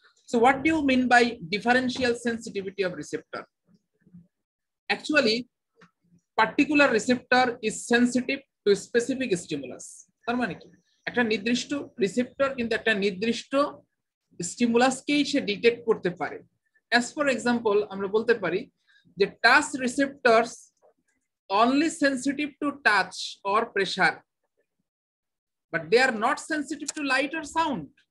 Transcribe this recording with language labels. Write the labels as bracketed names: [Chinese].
[English] So what do you mean by differential sensitivity of receptor? Actually, particular receptor is sensitive to specific stimulus. [Bangla] তার মানে কি, একটা নির্দিষ্ট receptor কিন্তু একটা নির্দিষ্ট স্টিমুলাসকেই সে ডিটেক্ট করতে পারে। [English] As for example, [Bangla] আমরা বলতে পারি যে [English] Touch receptors only sensitive to touch or pressure, but they are not sensitive to light or sound.